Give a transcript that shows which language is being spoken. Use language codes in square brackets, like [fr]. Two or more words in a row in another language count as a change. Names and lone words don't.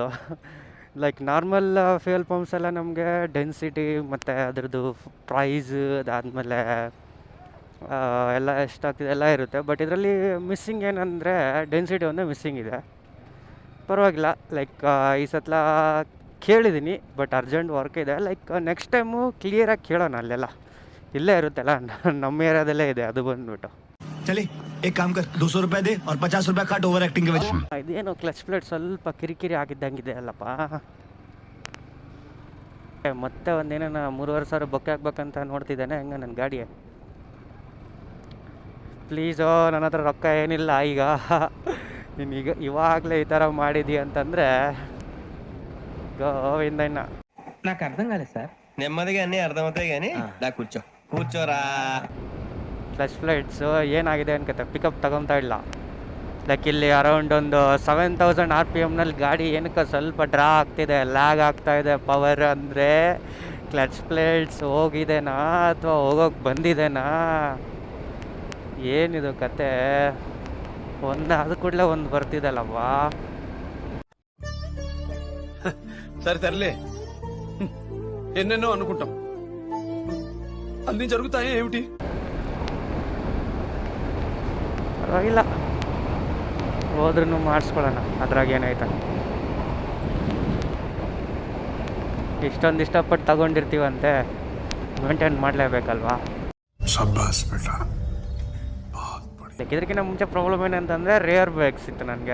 [en] like normal fuel pumps [kn] ಎಲ್ಲ ನಮಗೆ ಡೆನ್ಸಿಟಿ ಮತ್ತು ಅದರದ್ದು ಪ್ರೈಸ್, ಅದಾದಮೇಲೆ ಎಲ್ಲ ಎಷ್ಟಾಗ್ತಿದೆ ಎಲ್ಲ ಇರುತ್ತೆ. ಬಟ್ ಇದರಲ್ಲಿ ಮಿಸ್ಸಿಂಗ್ ಏನಂದರೆ ಡೆನ್ಸಿಟಿ ಒಂದೇ ಮಿಸ್ಸಿಂಗ್ ಇದೆ. ಪರವಾಗಿಲ್ಲ, ಲೈಕ್ ಈ ಸಲ ಕೇಳಿದ್ದೀನಿ, ಬಟ್ [en] urgent work [kn] ಇದೆ. [en] like next time [kn] ಕ್ಲಿಯರಾಗಿ ಕೇಳೋಣ. ಅಲ್ಲೆಲ್ಲ ಇಲ್ಲೇ ಇರುತ್ತಲ್ಲ, ನಮ್ಮ ಏರಿಯಾದಲ್ಲೇ ಇದೆ ಅದು ಬಂದ್ಬಿಟ್ಟು. [hi] चले एक काम कर, 200 रुपए दे और 50 रुपए काट [en] over acting [hi] के वजह. [kn] ಇದೇನು [en] clutch plate [kn] ಸ್ವಲ್ಪ ಕಿರಿಕಿರಿ ಆಗಿದ್ದಂಗಿದೆ ಅಲ್ಲಪ್ಪ. ಮತ್ತೆ ಒಂದೇನೋ 3,500 ಬೊಕ್ಕೆ ಹಾಕ್ಬೇಕಂತ ನೋಡ್ತಿದ್ದಾನೆ ಹೆಂಗೆ ನನ್ನ ಗಾಡಿ. ಪ್ಲೀಸು, ನನ್ನ ಹತ್ರ ರೊಕ್ಕ ಏನಿಲ್ಲ ಈಗ. ನೀನೀಗ ಇವಾಗಲೇ ಈ ಥರ ಮಾಡಿದಿ ಅಂತಂದರೆ ಗೋವಿಂದ. ಇನ್ನು [te] నాకు అర్థం కాలేదు సార్. నెమ్మదిగా అన్నీ అర్థమవుతాయి కానీ దా కూర్చోరా. [en] clutch plates [kn] ಏನಾಗಿದೆ ಅನ್ಕತ್ತೆ, ಪಿಕಪ್ ತಗೊತಾ ಇಲ್ಲ. ಲೈಕ್ ಇಲ್ಲಿ ಅರೌಂಡ್ ಒಂದು 7000 RPMನಲ್ಲಿ ಗಾಡಿ ಏನಕ್ಕೆ ಸ್ವಲ್ಪ ಡ್ರಾ ಆಗ್ತಿದೆ, ಲ್ಯಾಗ್ ಆಗ್ತಾಯಿದೆ ಪವರ್. ಅಂದರೆ [en] clutch plates [kn] ಹೋಗಿದೆನಾ ಅಥವಾ ಹೋಗೋಕೆ ಬಂದಿದೆನಾ, ಏನಿದು ಕತೆ? ಒಂದು ಅದು ಕೂಡಲೇ ಒಂದು ಬರ್ತಿದಲ್ಲವ್ವ. [te] సరే తరలే, ఎన్నెన్నో అనుకుంటాం, అన్నీ జరుగుతాయి ఏమిటి? [kn] ಪರವಾಗಿಲ್ಲ, ಹೋದ್ರೂ ಮಾಡಿಸ್ಕೊಳ್ಳೋಣ, ಅದ್ರಾಗ ಏನಾಯ್ತ. ಇಷ್ಟೊಂದು ಇಷ್ಟಪಟ್ಟು ತಗೊಂಡಿರ್ತೀವಂತೆ, ಮೇಂಟೈನ್ ಮಾಡಲೇಬೇಕಲ್ವಾ? ಇದಕ್ಕಿಂತ ಮುಂಚೆ ಪ್ರಾಬ್ಲಮ್ ಏನಂತಂದರೆ [en] rear brakes [kn] ಇತ್ತು ನನಗೆ.